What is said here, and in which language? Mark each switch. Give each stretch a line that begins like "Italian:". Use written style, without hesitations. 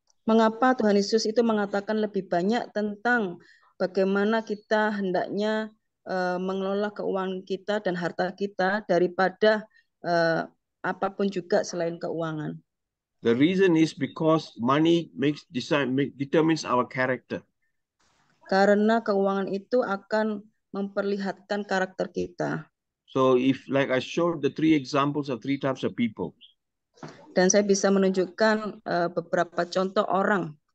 Indonesian: Mengapa Tuhan Yesus itu mengatakan lebih banyak tentang bagaimana kita hendaknya mengelola keuangan kita dan harta kita daripada apapun juga selain keuangan?
English: The reason is because money determines our character.
Indonesian: Karena keuangan itu akan memperlihatkan karakter kita.
English: So if, like I showed the 3 examples of 3 types of people.
Indonesian: Dan saya bisa menunjukkan beberapa contoh orang.